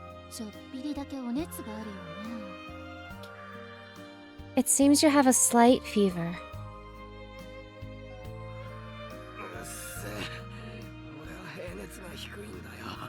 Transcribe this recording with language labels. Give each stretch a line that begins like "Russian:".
Japanese: ちょっぴりだけお熱があるよね。
English: It seems you have a slight fever.
Japanese: うっせえ。俺は平熱が低いんだよ。